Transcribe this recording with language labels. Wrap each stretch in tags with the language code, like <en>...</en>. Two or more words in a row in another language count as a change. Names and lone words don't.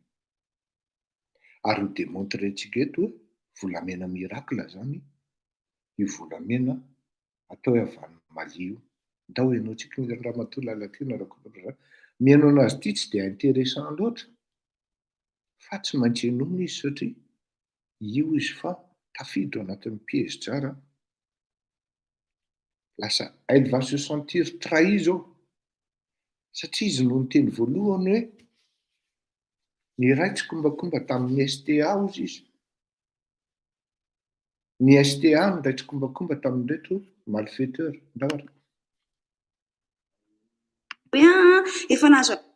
<mg>Ary ho démontrentsika eto hoe volamena miracle zany io volamena atao hoe avany Mali io. Ndao ianao tsika ny Ramatoa Lalatiana raha mihaino anazy ity tsy dia intéressant loatra, fa tsy maintsy enona izy satria io izy fa tafiditra anatin'ny piège tsara. Lasa</mg> <fr>elle va se sentir trahie</fr> <mg>zao, satria izy no niteny voalohany hoe ny ray tsy kombakomba tamin'ny STA hozy izy. Ny STA ndray tsy kombakomba tamin'reto malfaiteur. Ndavara. Efa nahazo</mg>